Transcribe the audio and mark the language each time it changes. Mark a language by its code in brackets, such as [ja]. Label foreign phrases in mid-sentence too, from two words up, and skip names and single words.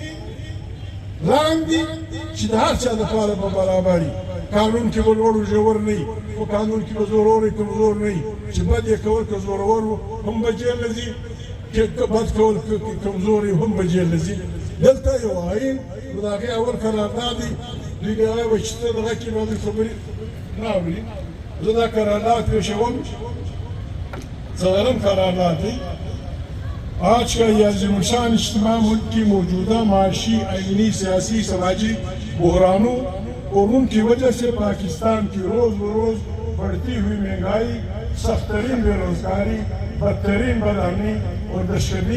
[ps] لاندې چې د هر چا دپاره به برابري قانون کې به لوړ ژور نه وي خو قانون کې به زورور کمزور نه وي چې بد یې کول که زورور و هم به جیل ته ځي که بد کول کمزور یې هم به جیل ته ځي دلته یو آئین نو د هغې اول قرارداد دی دوی بیا وایي چې ته دغه کې به دوی خبرې نه اوري زه دا قرارداد پیشوم څلورم قرارداد دی [ur] آج کا یہ عظیم الشان اجتماع ملک کی موجودہ معاشی آئینی سیاسی سماجی بحرانوں اور ان کی وجہ سے پاکستان کی روز بروز بڑھتی ہوئی مہنگائی سخت ترین بے روزگاری بدترین بدامنی اور دہشتگردی